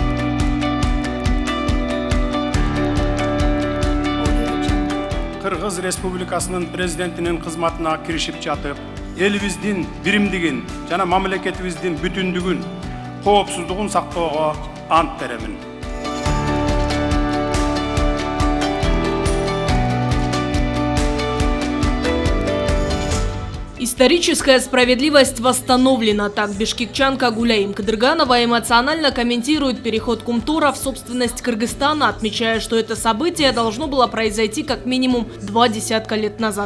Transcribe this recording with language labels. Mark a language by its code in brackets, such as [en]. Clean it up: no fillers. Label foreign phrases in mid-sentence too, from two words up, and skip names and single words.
[ky] Кыргыз Республикасынын президентинин кызматына киришип жатып, элибиздин биримдигин жана мамлекетибиздин бүтүндүгүн, коопсуздугун сактоого ант беремин. [ru] Историческая справедливость восстановлена, так бишкекчанка Гуляим Кадырганова эмоционально комментирует переход Кумтора в собственность Кыргызстана, отмечая, что это событие должно было произойти как минимум 20 лет назад.